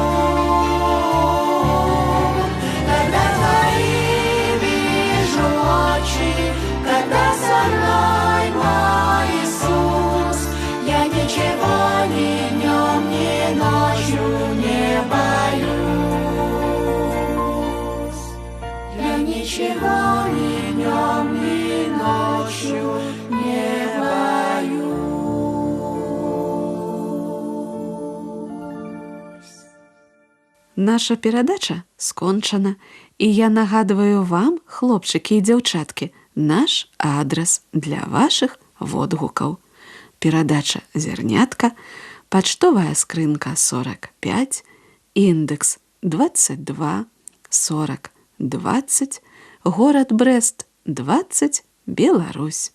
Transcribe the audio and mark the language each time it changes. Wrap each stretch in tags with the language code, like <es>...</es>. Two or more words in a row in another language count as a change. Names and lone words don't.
<ru>Когда со мной мой Иисус, я ничего ни днем, ни ночью не боюсь. Я ничего ни днем, ни ночью не боюсь.</ru> <be>Наша перадача скончана, і я нагадваю вам, хлопчики і дзяўчаткі, наш адрес для ваших водгукаў. Перадача «Зернятка», пачтовая скрынка 45, індекс 22 40 20, горад Брест 20, Беларусь.</be>